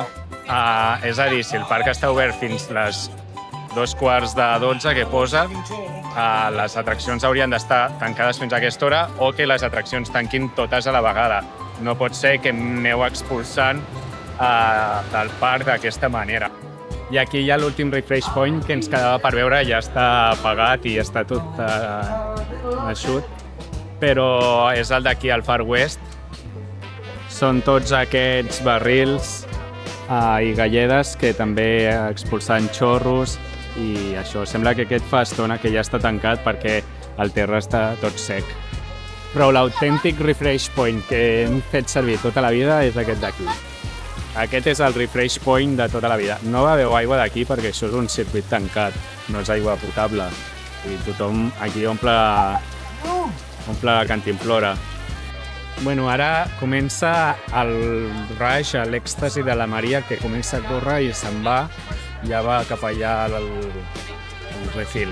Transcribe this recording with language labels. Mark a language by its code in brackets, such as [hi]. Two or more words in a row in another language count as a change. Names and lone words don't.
[ca] És a dir, si el parc està obert fins les 11:15 que posa, les atraccions haurien d'estar tancades fins a aquesta hora o que les atraccions tanquin totes a la vegada. No pot ser que aneu expulsant del parc d'aquesta manera. I aquí hi ha l'últim [en] refresh point [ca] que ens quedava per veure, ja està apagat i està tot eixut, però és el d'aquí al Far West. Són tots aquests barrils i galledes que també expulsaven xorros i això. Sembla que aquest fa estona que ja està tancat perquè el terra està tot sec. Però l'autèntic [en] refresh point [ca] que hem fet servir tota la vida és aquest d'aquí. Aquest és el [en] refresh point [ca] de tota la vida. No beveu aigua d'aquí perquè això és un circuit tancat, no és aigua potable. I tothom aquí omple la cantimplora. Bueno, ara comença el rush, l'èxtasi de la Maria, que comença a córrer i se'n va, ja va cap allà el refil.